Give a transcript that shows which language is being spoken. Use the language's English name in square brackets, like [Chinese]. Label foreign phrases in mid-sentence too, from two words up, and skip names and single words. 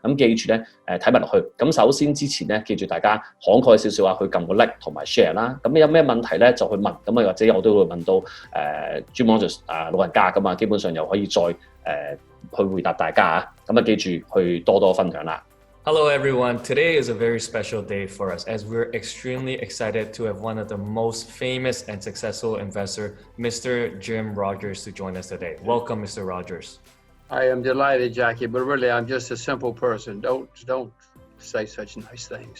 [Cantonese] 咁記住咧，睇埋落去。咁首先之前咧，記住大家慷慨少少啊，去撳個 like 同埋 share 啦。咁有咩問題咧，就去問。咁啊，或者我都會問到Jim Rogers老人家咁啊，基本上又可以再去回答大家啊。咁啊，記住去多多分享啦。 [English] Hello everyone, today is a very special day for us as we're extremely excited to have one of the most famous and successful investor, Mr. Jim Rogers, to join us today. Welcome, Mr. Rogers. I am delighted, Jackie, but really I'm just a simple person. Don't say such nice things.